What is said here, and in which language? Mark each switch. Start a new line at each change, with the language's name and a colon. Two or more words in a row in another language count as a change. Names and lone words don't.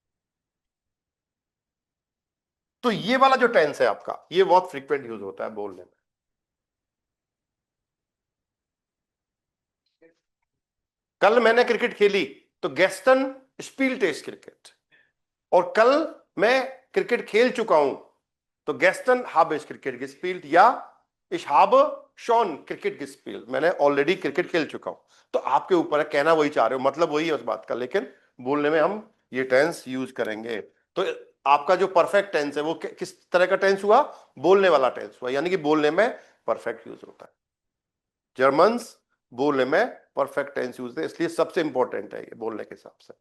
Hindi: तो ये वाला जो टेंस है आपका, ये बहुत
English: frequent use
Hindi: होता है बोलने में। कल मैंने क्रिकेट खेली, तो
German: gestern spielt Cricket.
Hindi: और कल मैं क्रिकेट खेल चुका हूं, तो
German: gestern habe ich Cricket gespielt या ich habe schon Cricket gespielt,
Hindi: मैंने ऑलरेडी क्रिकेट खेल चुका हूं। तो आपके ऊपर है, कहना वही चाह रहे हो, मतलब वही है उस बात का, लेकिन बोलने में हम ये टेंस यूज करेंगे। तो आपका जो
English: perfect tense
Hindi: है वो किस तरह का टेंस हुआ? बोलने वाला टेंस हुआ, यानी कि बोलने में
English: perfect use
Hindi: होता है। जर्मन्स बोलने में
English: perfect tense use
Hindi: है, इसलिए सबसे इंपॉर्टेंट है ये बोलने के हिसाब से।